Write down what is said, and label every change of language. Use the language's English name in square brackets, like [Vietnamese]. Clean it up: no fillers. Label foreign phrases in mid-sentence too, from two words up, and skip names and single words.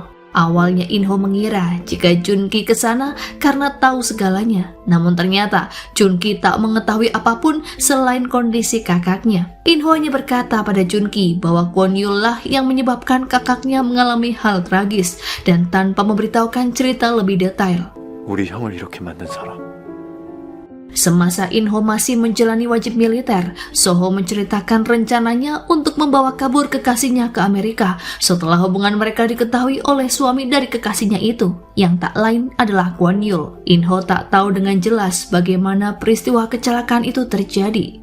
[Indonesian] Awalnya In-ho mengira jika Jun-ki ke sana karena tahu segalanya. Namun ternyata Jun-ki tak mengetahui apapun selain kondisi kakaknya. In-ho hanya berkata pada Jun-ki bahwa Kwon Yul lah yang menyebabkan kakaknya mengalami hal tragis dan tanpa memberitahukan cerita lebih detail. [Korean] 우리 형을 이렇게 만든 사람 [Indonesian] Semasa Inho masih menjalani wajib militer, Soho menceritakan rencananya untuk membawa kabur kekasihnya ke Amerika setelah hubungan mereka diketahui oleh suami dari kekasihnya itu, yang tak lain adalah Kwon Yul. Inho tak tahu dengan jelas bagaimana peristiwa kecelakaan itu terjadi.